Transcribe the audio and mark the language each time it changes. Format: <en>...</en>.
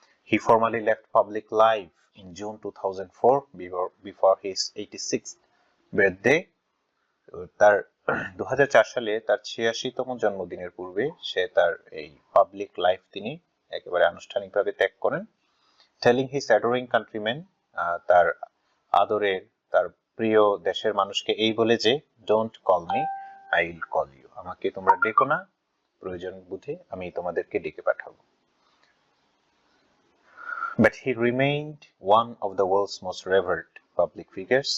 <en>He formally left public life in June 2004 before his 86th birthday.</en> <bn>তার 2004 সালে তার 86তম জন্মদিনের পূর্বে সে তার এই পাবলিক লাইফ তিনি একেবারে আনুষ্ঠানিকভাবে ত্যাগ করেন।</bn> <en>Telling his adoring countrymen,</en> <bn>তার আদরের, তার প্রিয় দেশের মানুষকে এই বলে যে,</bn> <en>don't call me, I will call you.</en> <bn>আমাকে তোমরা ডেকো না, প্রয়োজন বুঝে আমি তোমাদেরকে ডেকে পাঠাবো।</bn> <en>But he remained one of the world's most revered public figures.</en>